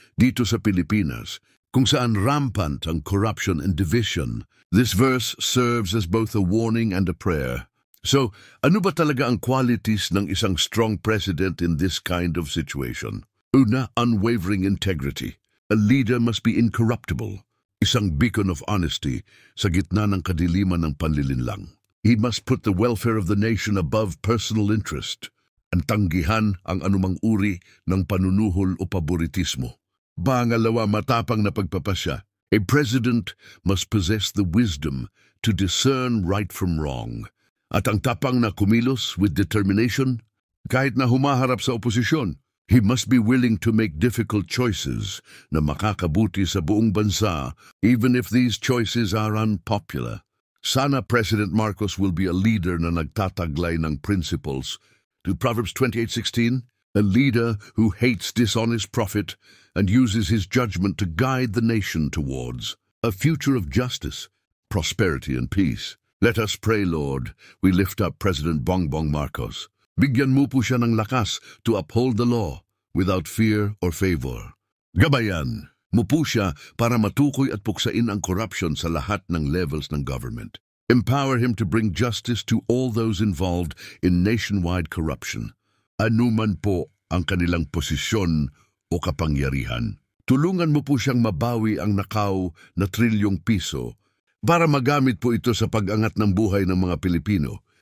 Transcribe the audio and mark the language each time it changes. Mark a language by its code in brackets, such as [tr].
[tl] Dito sa Pilipinas, kung saan [en] rampant ang corruption and division, this verse serves as both a warning and a prayer. So, [tl] ano ba talaga ang [en] qualities ng isang strong president in this kind of situation? Una, unwavering integrity. A leader must be incorruptible. [tl] Isang [en] beacon of honesty [tl] sa gitna ng kadiliman ng panlilinlang. [en] He must put the welfare of the nation above personal interest. [tl] Antanggihan ang anumang uri ng panunuhol o paboritismo. Pangalawa, matapang na pagpapasya. [en] A president must possess the wisdom to discern right from wrong. [tl] At ang tapang na kumilos [en] with determination, [tl] kahit na humaharap sa oposisyon, [en] he must be willing to make difficult choices [tl] na makakabuti sa buong bansa, [en] even if these choices are unpopular. Sana President Marcos will be a leader [tl] na nagtataglay ng [en] principles. To Proverbs 28:16, a leader who hates dishonest profit and uses his judgment to guide the nation towards a future of justice, prosperity, and peace. Let us pray, Lord. We lift up President Bongbong Marcos. [tl] Bigyan mo po siya ng lakas [en] to uphold the law without fear or favor. [tl] Gabayan mo po siya para matukoy at puksain ang corruption sa lahat ng levels ng government. [en] Empower him to bring justice to all those involved in nationwide corruption. [tl] Anuman po ang kanilang posisyon o kapangyarihan. Tulungan mo po siyang mabawi ang nakaw na trilyong piso para magamit po ito sa pag-angat ng buhay ng mga Pilipino.